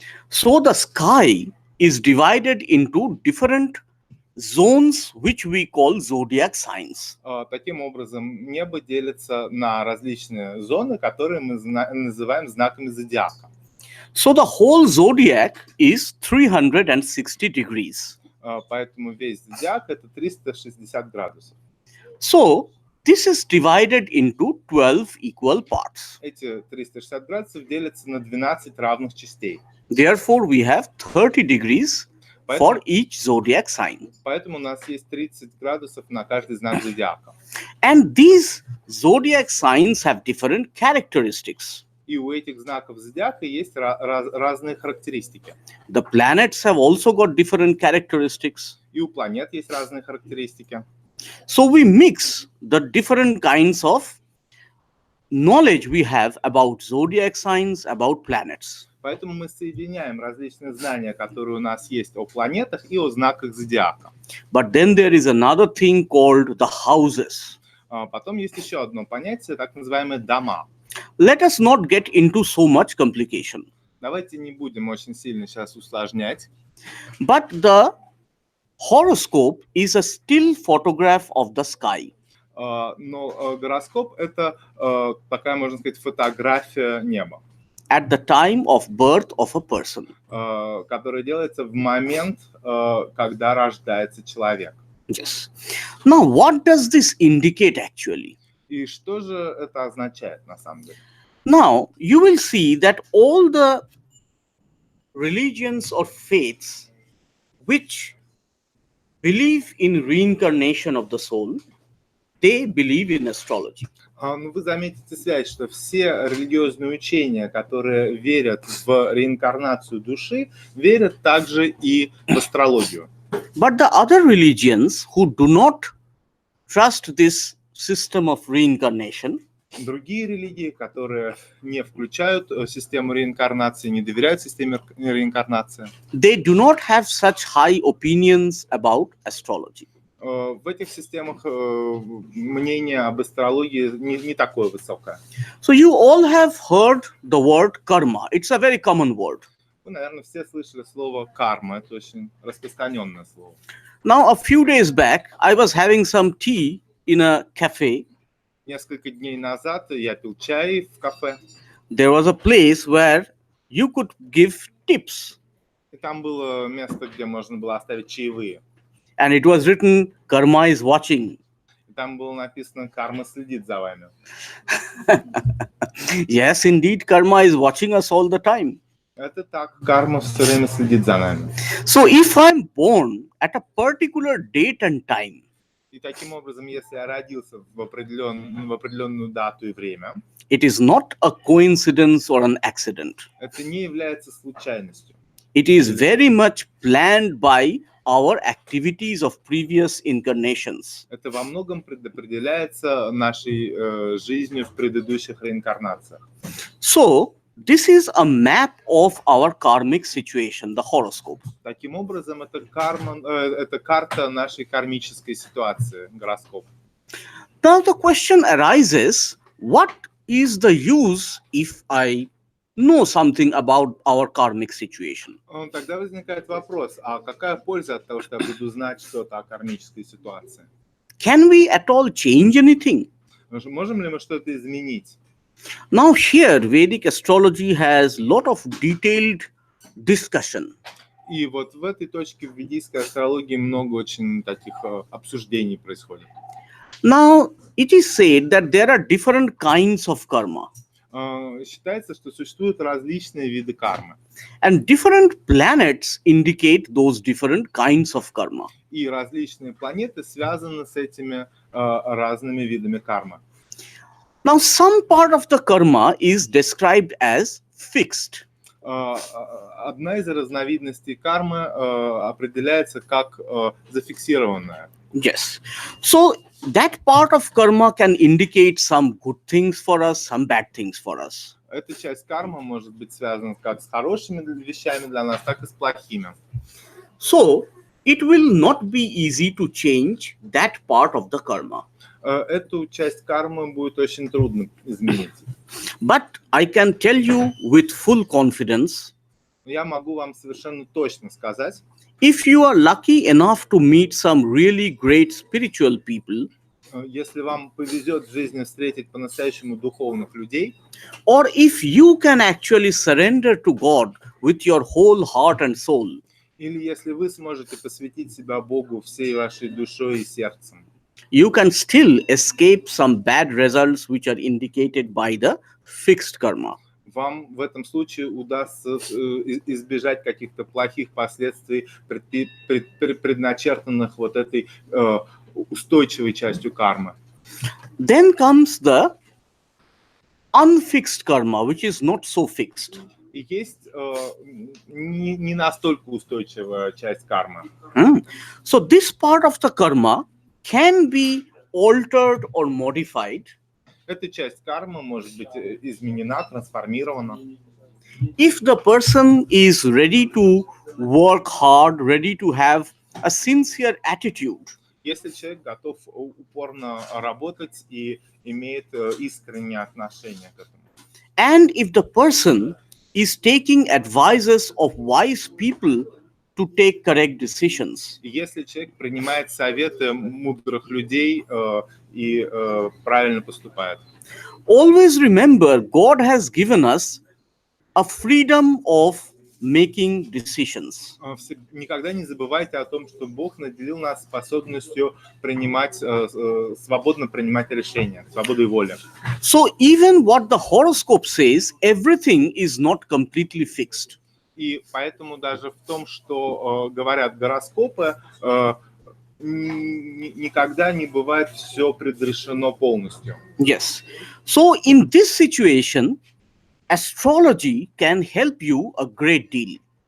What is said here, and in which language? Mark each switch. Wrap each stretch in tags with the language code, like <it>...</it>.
<en>So the sky is divided into different zones which we call zodiac signs.</en> <ru>Таким образом, небо делится на различные зоны, которые мы называем знаками зодиака.</ru> <en>So the whole zodiac is 360 degrees.</en> <ru>Поэтому весь зодиак — это 360 градусов.</ru> <en>So this is divided into 12 equal parts.</en> <ru>Эти 360 градусов делятся на 12 равных частей.</ru> <en>Therefore, we have 30 degrees for each zodiac sign.</en> <ru>Поэтому у нас есть 30 градусов на каждый знак зодиака.</ru> <en>And these zodiac signs have different characteristics.</en> <ru>И у этих знаков зодиака есть разные характеристики.</ru> <en>The planets have also got different characteristics.</en> <ru>И у планет есть разные характеристики.</ru> <en>So we mix the different kinds of knowledge we have about zodiac signs, about planets.</en> <ru>Поэтому мы соединяем различные знания, которые у нас есть о планетах и о знаках зодиака.</ru> <en>But then there is another thing called the houses.</en> <ru>Потом есть еще одно понятие, так называемые дома.</ru> <en>Let us not get into so much complication.</en> <ru>Давайте не будем очень сильно сейчас усложнять.</ru> <en>But the horoscope is a still photograph of the sky.</en> <ru>Но гороскоп — это такая, можно сказать, фотография неба,</ru> <en>At the time of birth of a person.</en> <ru>которая делается в момент, когда рождается человек.</ru> <en>Yes. Now, what does this indicate actually?</en> <ru>И что же это означает на самом деле?</ru> <en>Now, you will see that all the religions or faiths which believe in reincarnation of the soul, they believe in astrology.</en> <ru>Ну, вы заметите связь, что все религиозные учения, которые верят в реинкарнацию души, верят также и в астрологию.</ru> <en>But the other religions who do not trust this system of reincarnation,</en> <ru>Другие религии, которые не включают систему реинкарнации, не доверяют системе реинкарнации,</ru> <en>they do not have such high opinions about astrology.</en> <ru>в этих системах мнение об астрологии не такое высокое.</ru> <en>So you all have heard the word karma. It's a very common word.</en> <ru>Вы, наверное, все слышали слово «карма». Это очень распространенное слово.</ru> <en>Now, a few days back, I was having some tea in a cafe.</en> <ru>Несколько дней назад я пил чай в кафе.</ru> <en>There was a place where you could give tips.</en> <ru>И там было место, где можно было оставить чаевые.</ru> <en>And it was written, karma is watching.</en> <ru>И там было написано «карма следит за вами».</ru> <en>Yes, indeed, karma is watching us all the time.</en> <ru>Это так, карма все время следит за нами.</ru> <en>So if I'm born at a particular date and time,</en> <ru>И таким образом, если я родился в определенную дату и время,</ru> <en>it is not a coincidence or an accident.</en> <ru>это не является случайностью.</ru> <en>It is very much planned by our activities of previous incarnations.</en> <ru>Это во многом предопределяется нашей жизнью в предыдущих реинкарнациях.</ru> <en>So, this is a map of our karmic situation, the horoscope.</en> <ru>Таким образом, это карта нашей кармической ситуации, гороскоп.</ru> <en>Now the question arises, what is the use if I know something about our karmic situation?</en> <ru>Тогда возникает вопрос, а какая польза от того, что я буду знать что-то о кармической ситуации?</ru> <en>Can we at all change anything?</en> <ru>Можем ли мы что-то изменить?</ru> <en>Now here Vedic astrology has lot of detailed discussion.</en> <ru>И вот в этой точке в ведической астрологии много очень таких обсуждений происходит.</ru> <en>Now it is said that there are different kinds of karma.</en> <ru>Считается, что существуют различные виды кармы.</ru> <en>And different planets indicate those different kinds of karma.</en> <ru>И различные планеты связаны с этими разными видами кармы.</ru> <en>Now some part of the karma is described as fixed.</en> <ru>Одна из разновидностей кармы определяется как зафиксированная.</ru> <en>Yes. So that part of karma can indicate some good things for us, some bad things for us.</en> <ru>Эта часть кармы может быть связана как с хорошими вещами для нас, так и с плохими.</ru> <en>So it will not be easy to change that part of the karma.</en> <ru>Эту часть кармы будет очень трудно изменить.</ru> <en>But I can tell you with full confidence,</en> <ru>Я могу вам совершенно точно сказать,</ru> <en>if you are lucky enough to meet some really great spiritual people,</en> <ru>если вам повезет в жизни встретить по-настоящему духовных людей,</ru> <en>or if you can actually surrender to God with your whole heart and soul,</en> <ru>или если вы сможете посвятить себя Богу всей вашей душой и сердцем,</ru> <en>you can still escape some bad results which are indicated by the fixed karma.</en> <ru>вам в этом случае удастся избежать каких-то плохих последствий, предначертанных вот этой устойчивой частью кармы.</ru> <en>Then comes the unfixed karma, which is not so fixed.</en> <ru>И есть не настолько устойчивая часть кармы.</ru> <en>So this part of the karma can be altered or modified.</en> <ru>Эта часть кармы может быть изменена, трансформирована.</ru> <en>If the person is ready to work hard, ready to have a sincere attitude,</en> <ru>Если человек готов упорно работать и имеет искреннее отношение к этому.</ru> <en>and if the person is taking advices of wise people to take correct decisions,</en> <ru>И если человек принимает советы мудрых людей и правильно поступает.</ru> <en>always remember God has given us a freedom of making decisions.</en> <ru>Никогда не забывайте о том, что Бог наделил нас способностью свободно принимать решения, свободой воли.</ru> <en>So even what the horoscope says, everything is not completely fixed.</en> <ru>И поэтому даже в том, что говорят гороскопы, никогда не бывает все предрешено полностью.</ru> <en>Yes. So in this situation, astrology can help you a great deal.</en>